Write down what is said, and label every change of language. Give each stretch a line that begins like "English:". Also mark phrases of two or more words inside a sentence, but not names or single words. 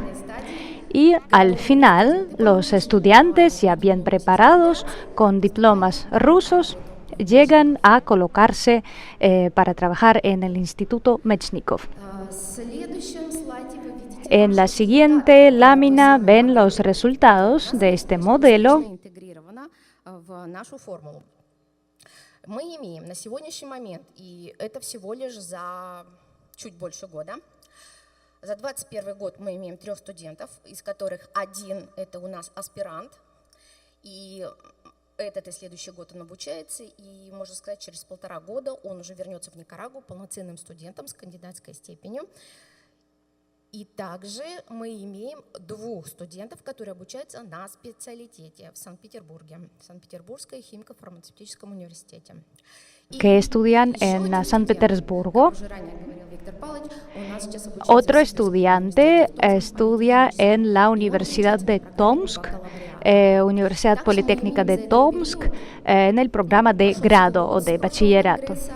Spanish: Y al final, los estudiantes ya bien preparados con diplomas rusos llegan a colocarse para trabajar en el Instituto Mechnikov. En la siguiente lámina ven los resultados de este modelo.
Russian: Мы имеем на сегодняшний момент, и это всего лишь за чуть больше года. За 2021 год мы имеем 3 студентов, из которых один это у нас аспирант, и этот и следующий год он обучается, и, можно сказать, через 1,5 года он уже вернется в Никарагуа полноценным студентом с кандидатской степенью. И также мы имеем 2 студентов, которые обучаются на специалитете в Санкт-Pетербурге, в Санкт-Петербургском химико-фармацевтическом университете.
Spanish: Que estudian en San Petersburgo. Otro estudiante estudia en la Universidad de Tomsk, Universidad Politécnica de Tomsk, en el programa de grado o de bachillerato.